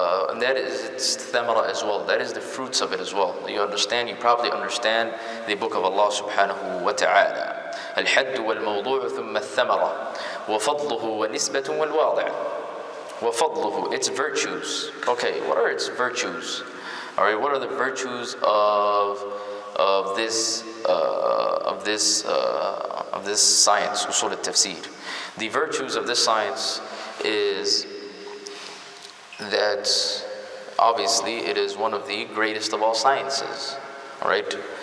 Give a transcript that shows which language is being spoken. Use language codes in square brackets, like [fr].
[en] And that is its thamara as well. That is the fruits of it as well. You probably understand the book of Allah subhanahu wa ta'ala. [ar] الحد والموضوع ثم الثمرة وفضله ونسبة والواضع. [en] وفضله, its virtues. Okay, what are its virtues? Alright, what are the virtues of this science, Usool At-Tafseer? The virtues of this science is that obviously it is one of the greatest of all sciences. Alright?